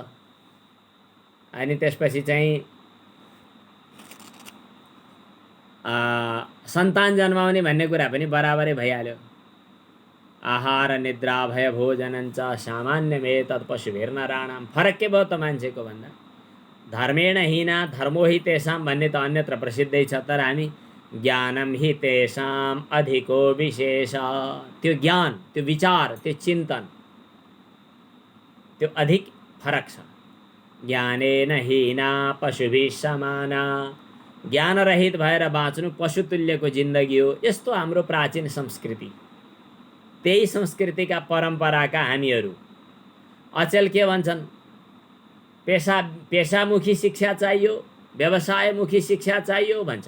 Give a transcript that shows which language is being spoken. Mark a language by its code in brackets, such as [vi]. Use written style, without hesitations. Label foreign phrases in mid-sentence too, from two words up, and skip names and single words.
[ne] अनि त्यसपछि चाहिँ सन्तान जन्माउने भन्ने कुरा पनि बराबरै भइहाल्यो। [sa] आहार निद्रा भय भोजनञ्च सामान्यमेतत् पशुभिर्नराणाम। [ne] फरक के भयो त मान्छेको भन्दा? [sa] धर्मेण हीना धर्मो हि तेषाम [ne] भन्ने त अन्यत्र प्रसिद्धै छ। तर हामी [sa] ज्ञानम हि तेषाम अधिको विशेष, [ne] त्यो ज्ञान, त्यो विचार, त्यो चिन्तन, त्यो अधिक फरक छ। [sa] ज्ञानेन हीना पशुभिः समाना। [ne] ज्ञान रहित भएर बाँच्नु पशुतुल्यको जिन्दगी हो। यस्तो हाम्रो प्राचीन संस्कृति। त्यही संस्कृतिका परम्पराका हामीहरू। अचेल के भन्छन्? पेशामुखी शिक्षा चाहियो, व्यवसायमुखी शिक्षा चाहियो भन्छ।